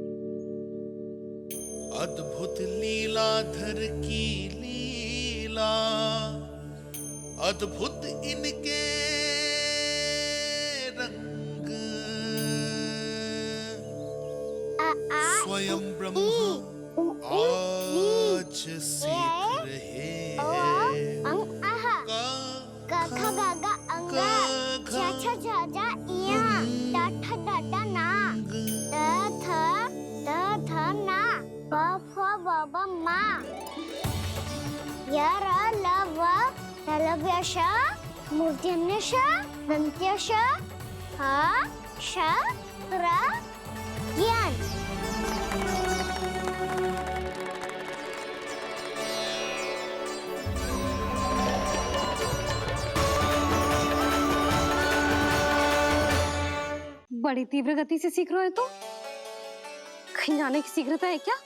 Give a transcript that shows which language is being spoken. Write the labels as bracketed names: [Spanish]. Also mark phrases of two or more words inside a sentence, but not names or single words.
[Hindi] अद्भुत लीलाधर की लीला, अद्भुत इनके रंग, स्वयं ब्रह्मा आज सीख रहे हैं। गा गा गा गा अंगा, छा छा छा जा इया, टा ठा टा टा ना, ता ना, पा फा बा बा मा, या रा ला वा, तलव्यश, मूर्धन्यश, दन्त्यश, हा श रा ज्ञान। बड़ी तीव्र गति से सीख रहे हो तो कहीं जाने की शीघ्रता है क्या?